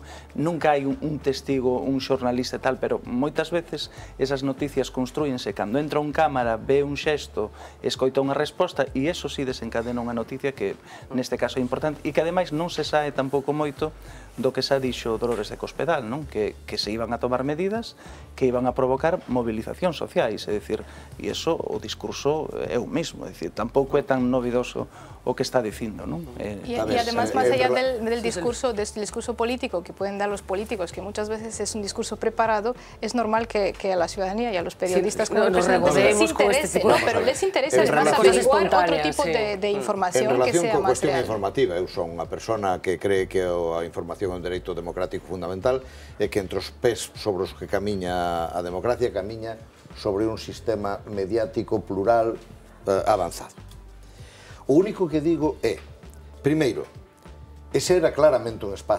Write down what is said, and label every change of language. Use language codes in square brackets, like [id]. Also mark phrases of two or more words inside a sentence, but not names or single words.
[gl] Nunca hai un testigo, un xornalista e tal, pero moitas veces esas noticias construínse cando entra un cámara, ve un xesto, escoita unha resposta e eso sí desencadena unha noticia que neste caso é importante e que ademais non se sae tampouco moito do que xa dixo Dolores de Cospedal, non? [es] Que se iban a tomar medidas que iban a provocar [gl] movilizacións sociais, é dicir, e iso o discurso é o mismo, é dicir, tampouco é tan novidoso o que está dicindo, non? [es] Y además, más allá del discurso político que pueden dar los políticos, que muchas veces es un discurso preparado, es normal que a la ciudadanía y a los periodistas como les interese, pero les interesa además averiguar otro tipo de información que sea más real. [gl] Informativa, eu son unha persona que cree que a información é un dereito democrático fundamental e que entre os pés sobre os que camiña a democracia camiña sobre un sistema mediático plural avanzado. O único que digo é, primeiro, ese era claramente un espacio reservado.